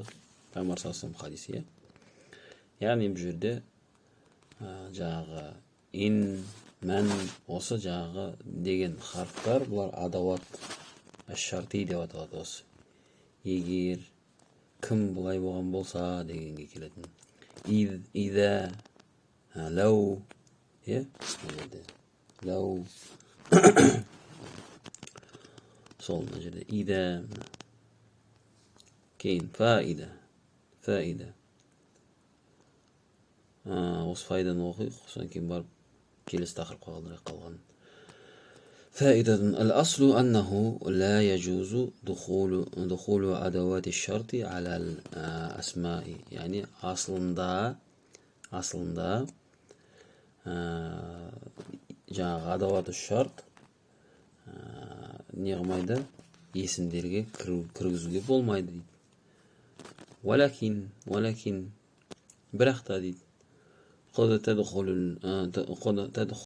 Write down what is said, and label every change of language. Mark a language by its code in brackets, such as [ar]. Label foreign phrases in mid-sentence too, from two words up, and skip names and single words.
[kk] Пайғамбар [ar] صلى الله عليه وسلم [kk] хадисі. Яғни бұл жерде жаңағы ин, мән, осы жаңағы деген харфтар, бұлар [ar] أدوات الشرط [kk] деп аталады осы. Егер кім бұлай болған болса дегенге келетін. [ar] إذا، لو، لو. [kk] Сол мына жерде ида. Кейін фаида. Осы файданы оқиық, содан кейін барып келесі тақырыпқа қалған. [ar] فائدة الأصل أنه لا يجوز دخول أدوات الشرط على الأسماء. يعني أصلا [kk] жаңағы [ar] أدوات الشرط [kk] не қылмайды, есімдерге кіргізуге болмайды дейді. Валакин бірақ та дейді